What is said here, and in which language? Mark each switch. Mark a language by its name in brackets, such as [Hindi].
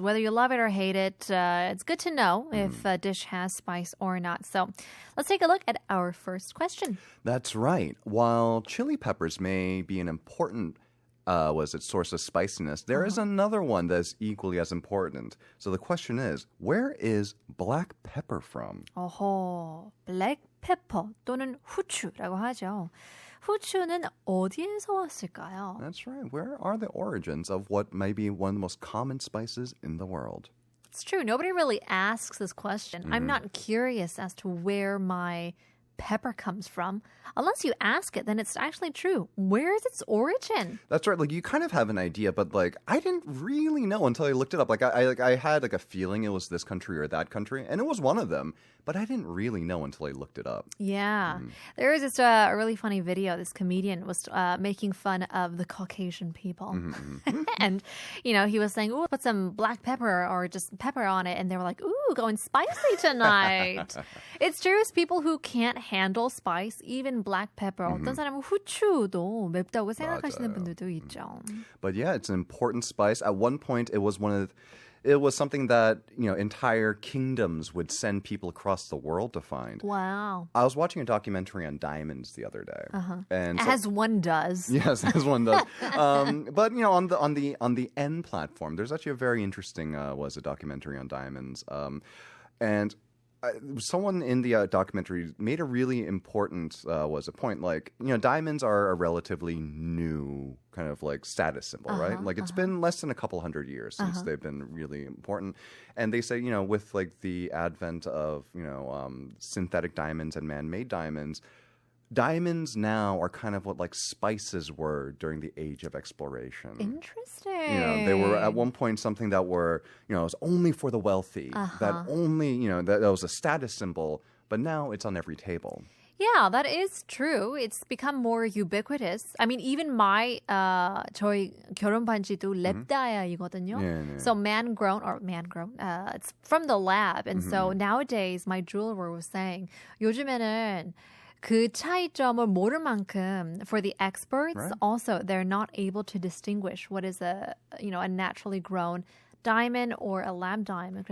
[English] Whether you love it or hate it, it's good to know if a dish has spice or not. So let's take a look at our first question. That's right. While chili peppers may be an important source of spiciness, there is another one that's equally as important. So the question is, where is black pepper from? [Korean] 어허, black pepper 또는 후추라고 하죠. 후추는 어디에서 왔을까요? [English] That's right. Where are the origins of what may be one of the most common spices in the world? It's true. Nobody really asks this question. I'm not curious as to where my pepper comes from. Unless you ask it, then it's actually true. Where is its origin? That's right. Like you kind of have an idea, but like I didn't really know until I looked it up. Like I had like a feeling it was this country or that country, and it was one of them. But I didn't really know until I looked it up. Yeah. There was this a really funny video. This comedian was making fun of the Caucasian people. And, he was saying, ooh, put some black pepper or just pepper on it. And they were like, ooh, going spicy tonight. It's true. It's people who can't handle spice, even black pepper. [Korean] 어떤 사람은 후추도 맵다고 생각하시는 분들도 있죠. [English] But yeah, it's an important spice. At one point, it was something that, entire kingdoms would send people across the world to find. Wow. I was watching a documentary on diamonds the other day. And as one does. Yes, as one does. But, on the N platform, there's actually a very interesting, a documentary on diamonds. And someone in the documentary made a really important point. Like, diamonds are a relatively new kind of like status symbol, right? Like it's been less than a couple hundred years since they've been really important. And they say, with like the advent of, synthetic diamonds and man-made diamonds, diamonds now are kind of what like spices were during the age of exploration. Interesting. They were at one point something that were, it was only for the wealthy. That only, that was a status symbol. But now it's on every table. Yeah, that is true. It's become more ubiquitous. I mean, even my [Korean] 저희 결혼 반지도 랩 다이아이거든요. 네. [English] So man-grown, it's from the lab. And so nowadays, my jeweler was saying, [Korean] 요즘에는 그 차이점을 모를 만큼 [English] for the experts, right. also they're not able to distinguish what is a naturally grown diamond or a lab diamond.